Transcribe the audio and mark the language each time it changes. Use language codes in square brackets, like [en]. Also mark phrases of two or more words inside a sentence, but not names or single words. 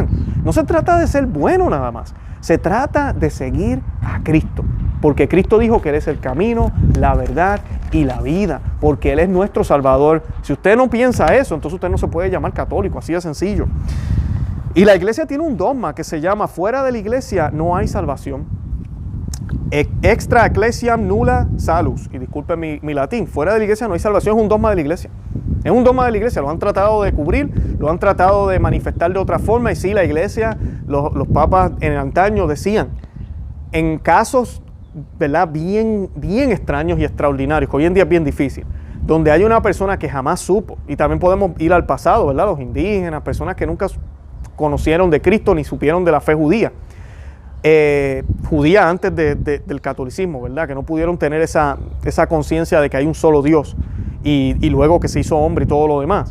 [es] No se trata de ser bueno nada más, se trata de seguir a Cristo. Porque Cristo dijo que Él es el camino, la verdad y la vida, porque Él es nuestro Salvador. Si usted no piensa eso, entonces usted no se puede llamar católico, así de sencillo. Y la iglesia tiene un dogma que se llama: fuera de la iglesia no hay salvación. [la] Extra ecclesiam nulla salus. [es] Y disculpen mi latín, fuera de la iglesia no hay salvación, es un dogma de la iglesia. Es un dogma de la iglesia, lo han tratado de cubrir, lo han tratado de manifestar de otra forma. Y sí, la iglesia, los papas en el antaño decían, en casos, ¿verdad?, bien extraños y extraordinarios, que hoy en día es bien difícil, donde hay una persona que jamás supo, y también podemos ir al pasado, ¿verdad?, los indígenas, personas que nunca conocieron de Cristo ni supieron de la fe judía, judía antes del catolicismo, ¿verdad?, que no pudieron tener esa conciencia de que hay un solo Dios, y luego que se hizo hombre y todo lo demás.